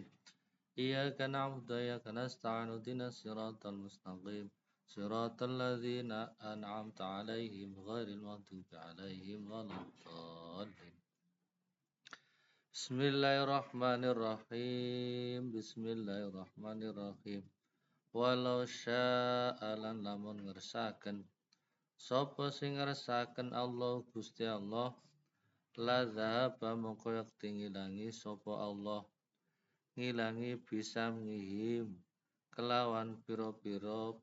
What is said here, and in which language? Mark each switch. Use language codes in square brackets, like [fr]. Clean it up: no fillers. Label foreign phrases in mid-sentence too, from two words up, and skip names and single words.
[ar] إياك نعبد وإياك نستعين اهدنا الصراط المستقيم. صراط الذين أنعمت عليهم غير المغضوب عليهم ولا الضالين. بسم الله الرحمن الرحيم. ولو شاء [jv] lan lamun ngersaken sapa sing ngersaken Allah Gusti Allah [ar] لا ذهب [jv] mongko yakti ngilangi sapa Allah ngilangi bisa ngihim kelawan pira-pira